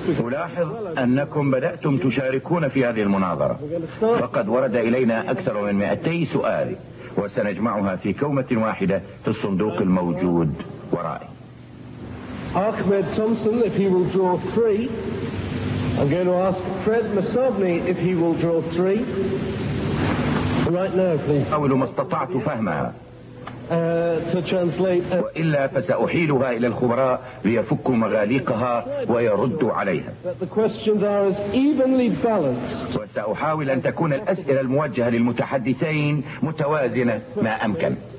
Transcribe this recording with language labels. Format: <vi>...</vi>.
<en>because</en> <ar>ألاحظ أنكم بدأتم تشاركون في هذه المناظرة. فقد ورد إلينا أكثر من 200 سؤال وسنجمعها في كومة واحدة في الصندوق الموجود ورائي.</ar> <en>Ahmed Thompson, if he will draw three. I'm going to ask Fred Masovny if he will draw three. Right now, please.</en> <ar>أول ما استطعت فهمها.</ar> <en>To translate.</en> <ar>وإلا فسأحيلها إلى الخبراء ليفكوا مغاليقها ويردوا عليها.</ar> <en>That the questions are as evenly balanced.</en> <ar>وسأحاول أن تكون الأسئلة الموجهة للمتحدثين متوازنة ما أمكن.</ar>